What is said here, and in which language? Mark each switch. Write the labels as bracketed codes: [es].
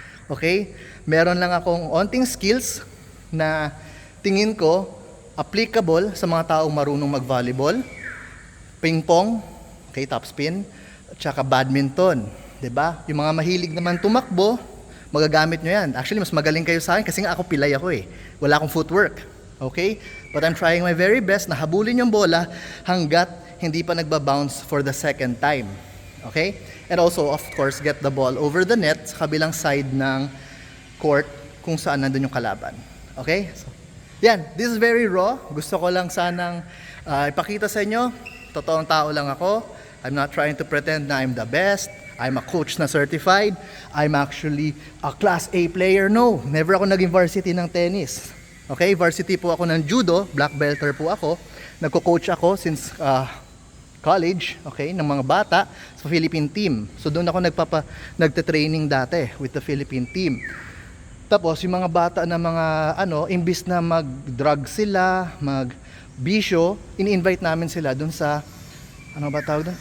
[tl] Okay? Meron lang akong onting skills na tingin ko applicable sa mga taong marunong mag-volleyball, ping-pong, okay, topspin, at saka badminton. 'Di ba? Yung mga mahilig naman tumakbo, magagamit nyo yan. Actually, mas magaling kayo sa akin kasi nga ako pilay ako eh. Wala akong footwork. Okay? [en] But I'm trying my very best [tl] na habulin yung bola hanggat hindi pa nagba-bounce [en] for the second time. Okay? And also, of course, get the ball over the net [tl] sa kabilang side ng court kung saan nandun yung kalaban. [en] Okay? So, yan. This is very raw. [tl] Gusto ko lang sanang ipakita sa inyo. Totoong tao lang ako. [en] I'm not trying to pretend na I'm the best. I'm a coach na certified. I'm actually a Class A player. [tl] No, never ako naging varsity ng tennis. Okay, varsity po ako ng judo. Black belter po ako. Nagko-coach ako since college, okay, ng mga bata sa Philippine team. So doon ako nagte-training dati [en] with the Philippine team. [tl] Tapos yung mga bata na mga imbis na mag-drug sila, mag-bisyo, ini-invite namin sila doon sa ano ba tawag doon?